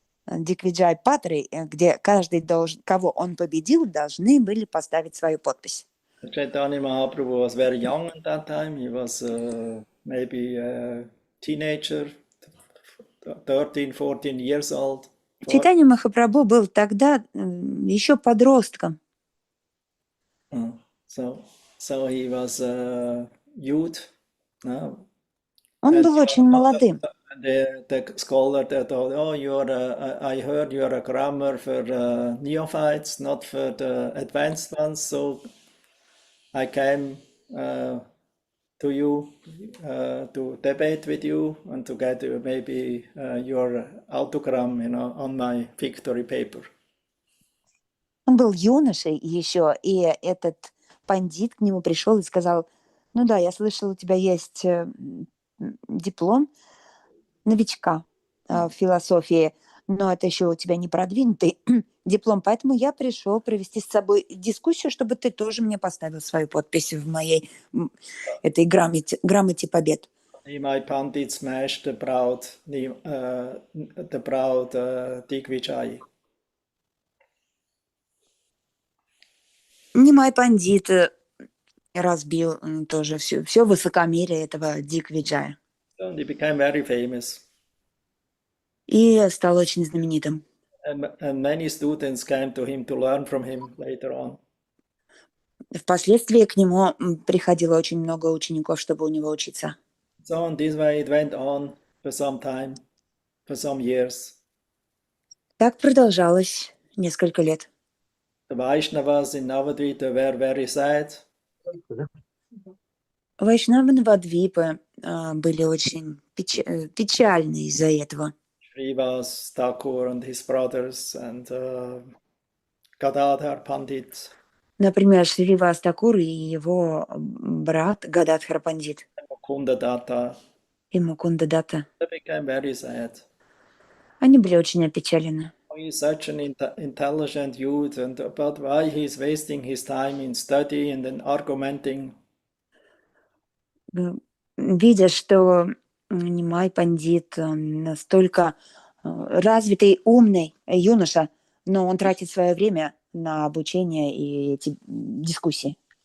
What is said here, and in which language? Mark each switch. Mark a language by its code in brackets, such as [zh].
[ru] Диквиджай Патры, где каждый, кого он победил, должны были поставить свою подпись. [en] Chaitanya Mahaprabhu was very young at that time. He was maybe a teenager, 13, 14 years old. [ru] Чайтанья Махапрабху был тогда еще подростком. [en] So he was a youth. [ru] Он был очень молодым. [en] The scholar that thought, oh, I heard you're a grammar for neophytes, not for the advanced ones. So I came to you to debate with you and to get maybe your autogram, on my victory paper. [ru] Он был юношей еще, и этот пандит к нему пришел и сказал: ну да, я слышал, у тебя есть диплом новичка в философии, но это еще у тебя не продвинутый диплом, поэтому я пришел провести с собой дискуссию, чтобы ты тоже мне поставил свою подпись в моей этой грамоте побед. [en] My Pandit smashed the proud Digvijay. [ru] Нимай Пандит разбил тоже все высокомерие этого Диквиджая. [en] And he became very famous. [ru] И стал очень знаменитым. [en] And many students came to him to learn from him later on. [ru] Впоследствии к нему приходило очень много учеников, чтобы у него учиться. [en] So in this way it went on for some time, for some years. [ru] Так продолжалось несколько лет. [en] The Vaishnavas in Navadvita were very sad. [ru] Вайшнавы Навадвипы были очень печальны из-за этого. [en] Srivas Thakur and his brothers and Gadadhar Pandit. [ru] Например, Шривас Такур и его брат Гададхар Пандит [en] Mukunda Datta. [ru] и Мукунда Датта. [en] They became very sad. [ru] Они были очень опечалены. [en] He is such an intelligent youth, but why he is wasting his time in study and then argumenting? [ru] Видя, что Нимай Пандит настолько развитый, умный юноша, но он тратит свое время на обучение и эти дискуссии.